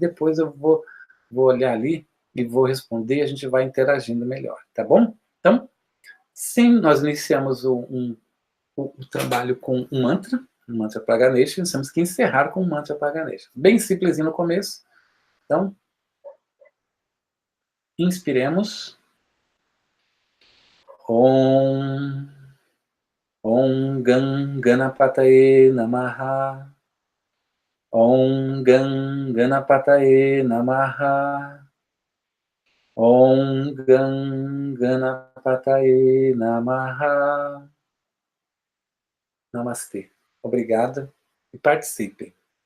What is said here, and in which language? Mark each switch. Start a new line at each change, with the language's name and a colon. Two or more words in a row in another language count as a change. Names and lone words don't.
Portuguese: Depois eu vou olhar ali e vou responder e a gente vai interagindo melhor, tá bom? Então, sim, nós iniciamos o trabalho com um mantra para Ganesha, nós temos que encerrar com um mantra para Ganesha. Bem simplesinho no começo. Então, inspiremos.
Sanskrit: Om, Om Gan Ganapataye Namaha. Om Gan Ganapataye Namaha. Om Gan Ganapataye Namaha.
Portuguese: Namastê. Obrigado e participem.